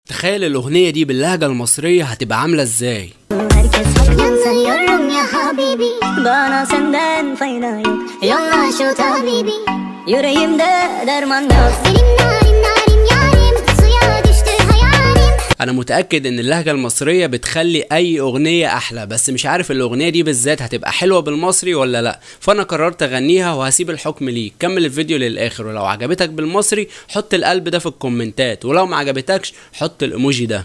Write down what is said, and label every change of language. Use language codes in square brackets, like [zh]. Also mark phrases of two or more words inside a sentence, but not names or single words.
[ar] تخيل الأغنية دي باللهجة المصرية هتبقى عاملة ازاي؟ [tr] Herkes haklı sanıyorum [ar] يا حبيبي. [tr] Bana senden fayda yok. Yolla şu tabibi. Yüreğimde derman yok. Senin narin narin yarim. Suya düştü hayalim. [ar] أنا متأكد إن اللهجة المصرية بتخلي أي أغنية أحلى، بس مش عارف الأغنية دي بالذات هتبقى حلوة بالمصري ولا لأ، فأنا قررت أغنيها وهسيب الحكم ليك. كمل الفيديو للآخر، ولو عجبتك بالمصري حط القلب ده في الكومنتات، ولو ما عجبتكش حط الإيموجي ده.